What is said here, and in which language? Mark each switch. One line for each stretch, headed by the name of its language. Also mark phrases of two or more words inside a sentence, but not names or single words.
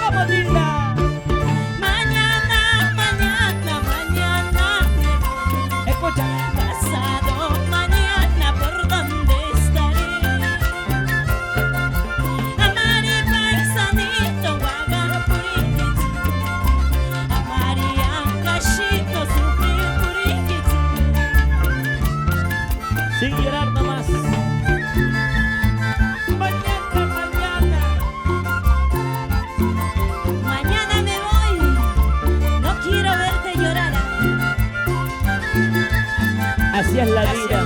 Spanish: Nilda. Mañana, mañana, mañana me voy. Escucha. Pasado mañana por donde estaré.
Quechua: Amari paisanito, guagarpuriquitsu. Amari ancashito, sufrirpuriquitsu.
Spanish: Sin llorar nomás. Mañana, mañana. Mañana me voy, no quiero verte llorar. Así es la vida.